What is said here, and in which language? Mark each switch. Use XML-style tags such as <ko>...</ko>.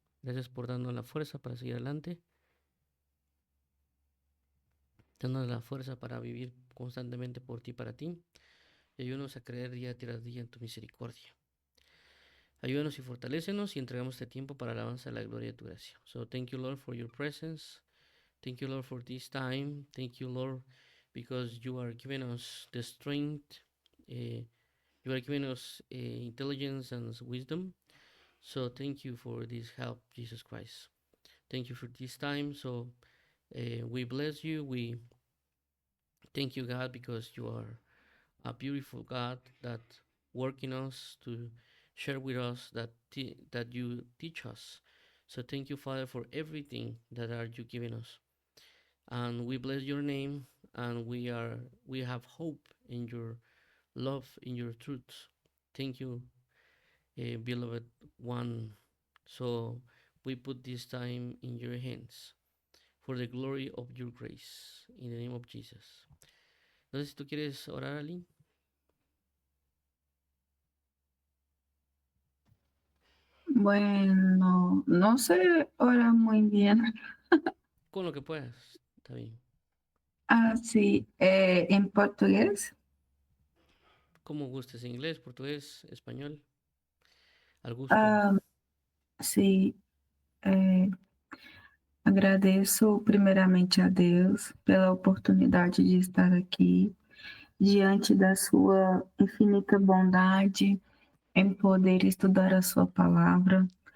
<es>Gracias por darnos la fuerza para seguir adelante, darnos la fuerza para vivir constantemente por ti y para ti. Y ayúdanos a creer día tras día en tu misericordia. Ayúdanos y fortalécenos y entregamos este tiempo para la alabanza de la gloria de tu gracia.</es> <en>So thank you, Lord, for your presence. Thank you, Lord, for this time. Thank you, Lord, because you are giving us the strength. You are giving us intelligence and wisdom. So thank you for this help, Jesus Christ. Thank you for this time. So we bless you. We thank you, God, because you are a beautiful God that work in us to share with us that you teach us. So thank you, Father, for everything that are you giving us. And we bless your name, and we have hope in your love, in your truth. Thank you, beloved one. So we put this time in your hands for the glory of your grace. In the name of Jesus.</en> <es>No sé si tú quieres orar, Ali, Bueno, no sé ahora muy bien. con lo que puedas. Está bien. Ah, sí, en portugués. Como gustes, inglés, portugués, español, al gusto.</es> <pt>Ah, sí, eh, agradeço primeiramente a Deus pela oportunidade de estar aqui diante da sua infinita bondade em poder estudar a sua palavra.</pt>